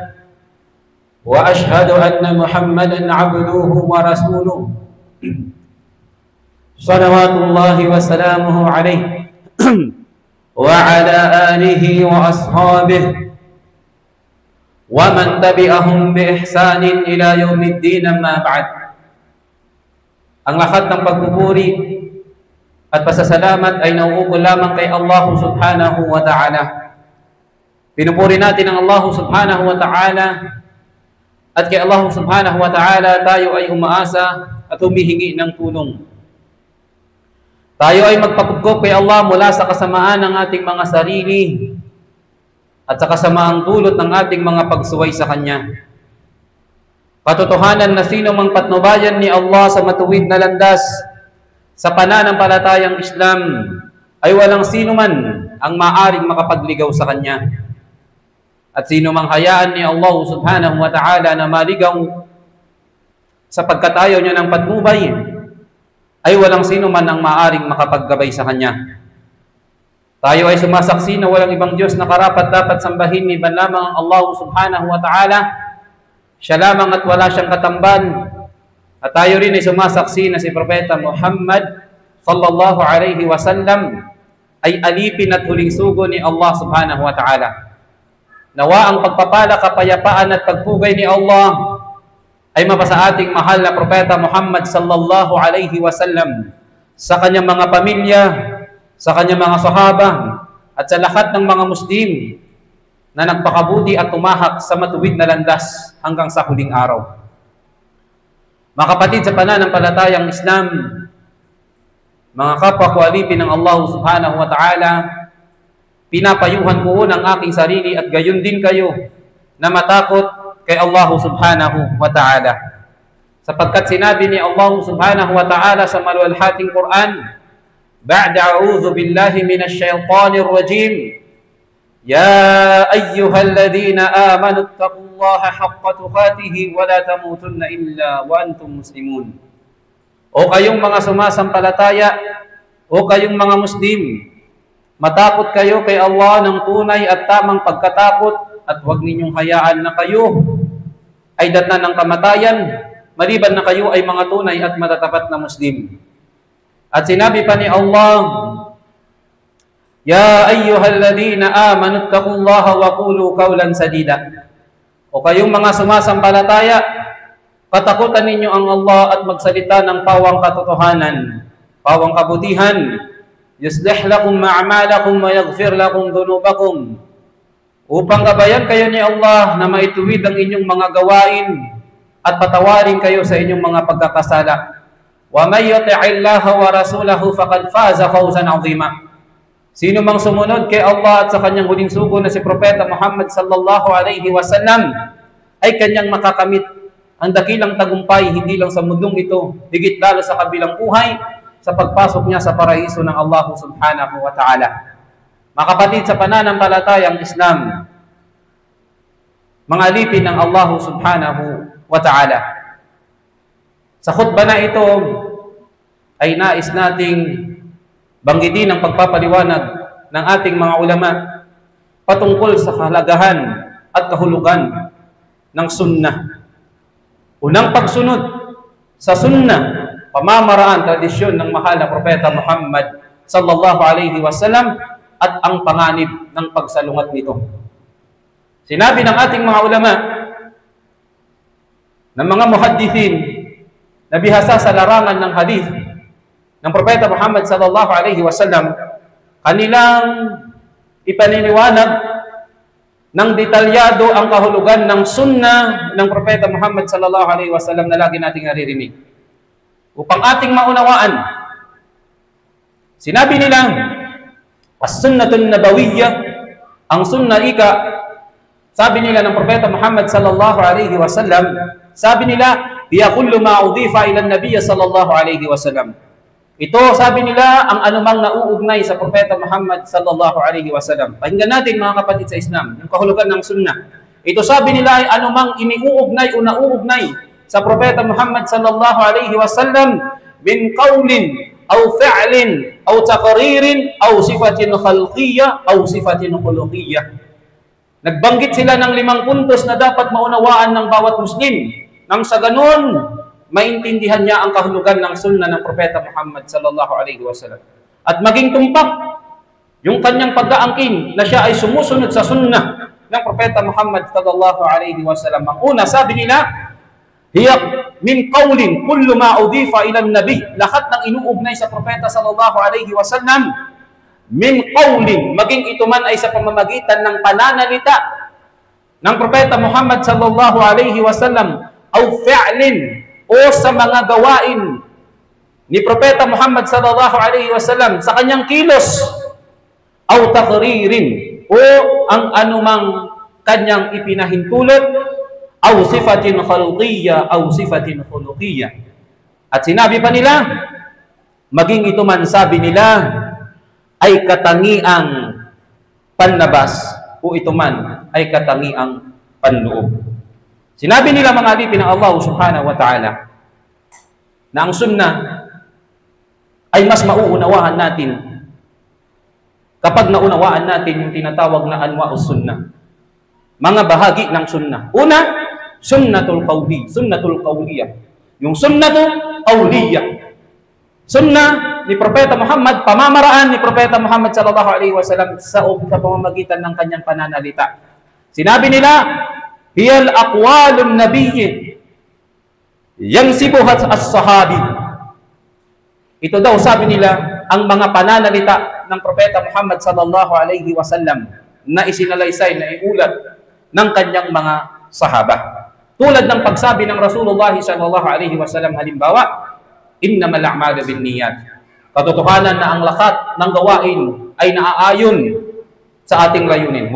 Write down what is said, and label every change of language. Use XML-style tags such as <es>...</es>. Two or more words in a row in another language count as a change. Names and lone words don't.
<ar>وأشهد أن محمدًا عبده ورسوله صلوات الله وسلامه عليه وعلى آله وأصحابه ومن تبعهم بإحسان إلى يوم الدين. أما بعد.</ar> <tl>Ang lahat ng pagpupuri at pasasalamat ay nauukol lamang kay Allah</tl> <ar>سبحانه وتعالى.</ar> <tl>Pinupuri natin ang Allah</tl> <ar>سبحانه وتعالى.</ar> <tl>At kay Allah</tl> <ar>سبحانه وتعالى</ar> <tl>tayo ay umaasa at humihingi ng tulong. Tayo ay magpapugkop kay Allah mula sa kasamaan ng ating mga sarili at sa kasamaang dulot ng ating mga pagsuway sa Kanya. Katotohanan na sino mang patnubayan ni Allah sa matuwid na landas sa pananampalatayang Islam ay walang sino man ang maaring makapagligaw sa Kanya. At sino mang hayaan ni Allah</tl> <ar>سبحانه وتعالى</ar> <tl>na maligaw sa pagkatayo niya ng patnubay, ay walang sino man ang maaring makapaggabay sa Kanya. Tayo ay sumasaksi na walang ibang Diyos na karapat-dapat sambahin ni ban lamang ang Allah</tl> <ar>سبحانه وتعالى.</ar> <tl>Siya lamang at wala siyang katambal. At tayo rin ay sumasaksi na si Propeta Muhammad</tl> <ar>صلى الله عليه وسلم</ar> <tl>ay alipin at huling sugo ni Allah</tl> <ar>سبحانه وتعالى.</ar> <tl>Nawa ang pagpapala, kapayapaan at pagpugay ni Allah ay mapasa ating mahal na Propeta Muhammad</tl> <ar>صلى الله عليه وسلم,</ar> <tl>sa kanyang mga pamilya, sa kanyang mga sahaba, at sa lahat ng mga Muslim na nagpakabuti at tumahak sa matuwid na landas hanggang sa huling araw. Mga kapatid sa pananampalatayang Islam, mga kapwa ko alipin ng Allah</tl> <ar>سبحانه وتعالى,</ar> <tl>pinapayuhan ko ang aking sarili at gayon din kayo na matakot kay Allah</tl> <ar>سبحانه وتعالى.</ar> <tl>Sapagkat sinabi ni Allah</tl> <ar>سبحانه وتعالى</ar> <tl>sa maluwalhating Quran,</tl> <ar>بعد أعوذ بالله من الشيطان الرجيم يا أيها الذين آمنوا اتقوا الله حق تقاته ولا تموتن إلا وأنتم مسلمون.</ar> <tl>O kayong mga sumasampalataya, o kayong mga Muslim, matakot kayo kay Allah ng tunay at tamang pagkatakot at huwag ninyong hayaan na kayo ay datnan ng kamatayan maliban na kayo ay mga tunay at matatapat na Muslim. At sinabi pa ni Allah,</tl> <ar>يا أيها الذين آمنوا اتقوا الله وقولوا قولا سديدا.</ar> <tl>O kayong mga sumasampalataya, katakutan ninyo ang Allah at magsalita ng pawang katotohanan, pawang kabutihan,</tl> <ar>يصلح لكم أعمالكم ويغفر لكم ذنوبكم,</ar> <tl>upang gabayan kayo ni Allah na maituwid ang inyong mga gawain at patawarin kayo sa inyong mga pagkakasala.</tl> <ar>ومن يطع الله ورسوله فقد فاز فوزا عظيما.</ar> <tl>Sino mang sumunod kay Allah at sa kanyang huling sugo na si Propeta Muhammad</tl> <ar>صلى الله عليه وسلم</ar> <tl>ay kanyang makakamit ang dakilang tagumpay hindi lang sa mundong ito, higit lalo sa kabilang buhay, sa pagpasok niya sa paraiso ng Allah</tl> <ar>سبحانه وتعالى.</ar> <tl>Mga kapatid sa pananampalatayang Islam, mga alipin ng Allah</tl> <ar>سبحانه وتعالى,</ar> <tl>sa khutbah na ito ay nais nating banggitin ang pagpapaliwanag ng ating mga ulama patungkol sa kahalagahan at kahulugan ng sunnah. Unang pagsunod sa sunnah, pamamaraan, tradisyon ng mahal na Propeta Muhammad</tl> <ar>صلى الله عليه وسلم</ar> <tl>at ang panganib ng pagsalungat nito. Sinabi ng ating mga ulama, ng mga muhaddithin na bihasa sa larangan ng hadith ng Propeta Muhammad</tl> <ar>صلى الله عليه وسلم,</ar> <tl>kanilang ipaniniwanag ng detalyado ang kahulugan ng sunnah ng Propeta Muhammad</tl> <ar>صلى الله عليه وسلم</ar> <tl>na lagi nating naririnig. upang ating maunawaan. Sinabi nila,</tl> <ar>السنة النبوية,</ar> <tl>ang sunnah ika, sabi nila ng Propeta Muhammad</tl> <ar>صلى الله عليه وسلم,</ar> <tl>sabi nila,</tl> <ar>هي كل ما أضيف إلى النبي صلى الله عليه وسلم.</ar> <tl>Ito, sabi nila, ang anumang nauugnay sa Propeta Muhammad</tl> <ar>صلى الله عليه وسلم.</ar> <tl>Pakinggan natin mga kapatid sa Islam, yung kahulugan ng sunnah. Ito, sabi nila, ay anumang iniuugnay o nauugnay sa Propeta Muhammad</tl> <ar>صلى الله عليه وسلم من قول أو فعل أو تقرير أو صفة خلقية أو صفة خلقية.</ar> <tl>Nagbanggit sila ng 5 puntos na dapat maunawaan ng bawat Muslim. Nang sa ganun, maintindihan niya ang kahulugan ng sunnah ng Propeta Muhammad</tl> <ar>صلى الله عليه وسلم.</ar> <tl>At maging tumpak yung kanyang pag-aangkin na siya ay sumusunod sa sunnah ng Propeta Muhammad</tl> <ar>صلى الله عليه وسلم.</ar> <tl>Ang una, sabi nila,</tl> <ar>هي من قول كل ما أضيف إلى النبي.</ar> <tl>Lahat ng inuugnay sa Propeta</tl> <ar>صلى الله عليه وسلم، من قول,</ar> <tl>maging ito man ay sa pamamagitan ng pananalita ng Propeta Muhammad</tl> <ar>صلى الله عليه وسلم، أو فعل,</ar> <tl>o sa mga gawain ni Propeta Muhammad</tl> <ar>صلى الله عليه وسلم</ar> <tl>sa kanyang kilos,</tl> <ar>أو تقرير,</ar> <tl>o ang anumang kanyang ipinahintulot,</tl> <ar>أو صفة خلقية أو صفة خلقية.</ar> <tl>At sinabi pa nila, maging ito man, sabi nila, ay katangiang panlabas o ito man ay katangiang panloob. Sinabi nila mga alipin ng Allah</tl> <ar>سبحانه وتعالى</ar> <tl>na ang sunnah ay mas mauunawaan natin kapag naunawaan natin yung tinatawag na</tl> <ar>أنواع السنة.</ar> <tl>Mga bahagi ng sunnah. Una,</tl> <ar>سنة القول، السنة القولية. Yung السنة القولية.</ar> <tl>Sunnah ni Propeta Muhammad, pamamaraan ni Propeta Muhammad</tl> <ar>صلى الله عليه وسلم</ar> <tl>sa pamamagitan ng kanyang pananalita. Sinabi nila,</tl> <ar>هي أقوال النبي ينسبها الصحابي.</ar> <tl>Ito daw, sabi nila, ang mga pananalita ng Propeta Muhammad</tl> <ar>صلى الله عليه وسلم</ar> <tl>na isinalaysay, na iulat ng kanyang mga sahaba. Tulad ng pagsabi ng</tl> <ar>رسول الله صلى الله عليه وسلم, halimbawa, إنما الأعمال بالنيات.</ar> <tl>Katotohanan na ang lahat ng gawain ay naaayon sa ating layunin.</tl>